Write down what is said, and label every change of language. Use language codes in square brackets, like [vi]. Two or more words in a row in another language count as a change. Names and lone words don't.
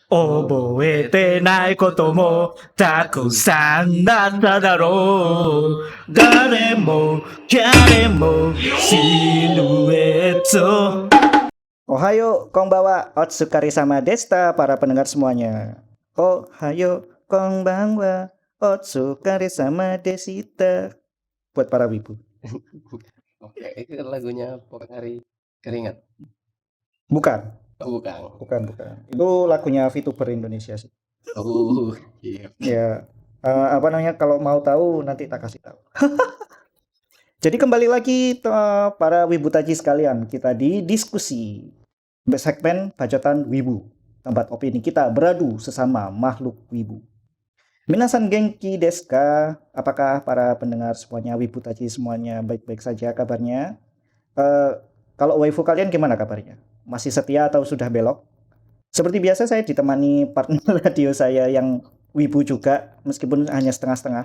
[ja] 覚えてないこともたくさんだっただろう。誰も彼もシルエット。おはよう、こんばんは、お疲れ様でした [id] para pendengar semuanya. [ja] おはよう、こんばんは、お疲れ様でした. [id] Buat para wibu. Oke, itu lagunya Pokari Keringat. Bukan, Oh, bukan. bukan. Itu lagunya VTuber Indonesia sih. Oh, iya. Ya, apa namanya? Kalau mau tahu nanti tak kasih tahu. Jadi kembali lagi para wibu taji sekalian, kita di diskusi segmen bacotan wibu, tempat opini kita beradu sesama makhluk wibu. [ja] 皆さん元気ですか? [id] Apakah para pendengar semuanya, wibu taji semuanya baik-baik saja kabarnya? Kalau waifu kalian gimana kabarnya? Masih setia atau sudah belok? Seperti biasa saya ditemani partner radio saya yang wibu juga, meskipun hanya setengah-setengah.